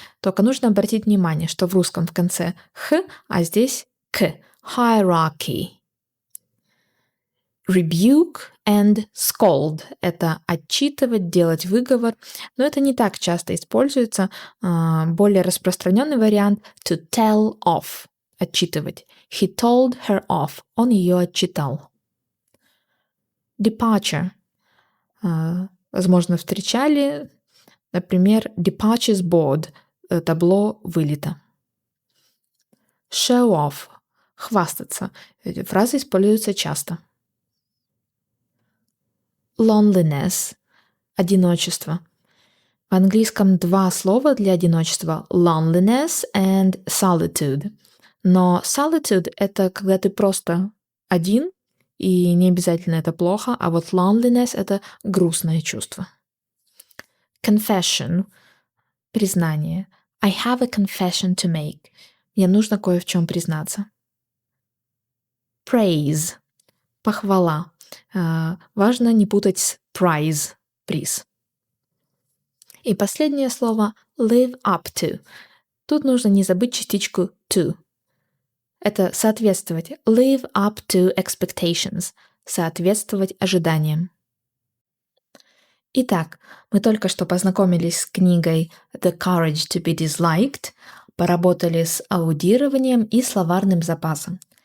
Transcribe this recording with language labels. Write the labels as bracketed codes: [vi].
[ru] Только нужно обратить внимание, что в русском в конце «х», а здесь «к». [en] Hierarchy. Rebuke and scold [ru] – это отчитывать, делать выговор, но это не так часто используется. Более распространенный вариант – [en] to tell off [ru] – отчитывать. [en] He told her off – [ru] он ее отчитал. [en] Departure. [ru] Возможно, встречали, например, [en] departures board [ru] – табло вылета. [en] Show off – [ru] хвастаться. Эти фразы используются часто. [en] Loneliness – [ru] одиночество. В английском два слова для одиночества – [en] loneliness and solitude. [ru] Но solitude – это когда ты просто один, и не обязательно это плохо, а вот loneliness – это грустное чувство. [en] Confession – [ru] признание. [en] I have a confession to make. [ru] мне нужно кое в чем признаться. [en] Praise – [ru] похвала. Важно не путать с prize – приз. И последнее слово [en] live up to. [ru] Тут нужно не забыть частичку to. Это соответствовать. [en] Live up to expectations. [ru] Соответствовать ожиданиям. Итак, мы только что познакомились с книгой The Courage to be Disliked, поработали с аудированием и словарным запасом.